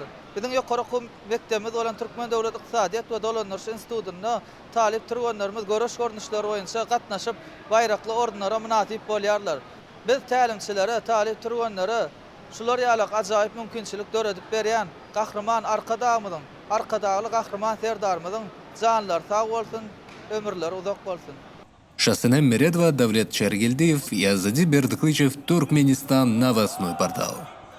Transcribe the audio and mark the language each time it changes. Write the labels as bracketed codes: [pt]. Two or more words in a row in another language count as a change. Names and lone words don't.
[tk] Biziň ýokary okuw mektebimiz bolan Türkmen Döwlet Ykdysadyýat we Dolandyryş institutunda talip turganlarymyz göreş görnüşleri boýunça gatnaşyp baýrakly ordenlara munasip bolýarlar. Biz tälimçilere, talip turganlara şular ýaly ajaýyp mümkinçilik döredip berýän Gahryman arkadagy Gahryman Serdarymyzyň janlary sag bolsun, ömürleri uzak bolsun. [ru] Шасынем Мередова, Давлет Чергелдиев и Азади Бердыклычев, Туркменистан, новостной портал.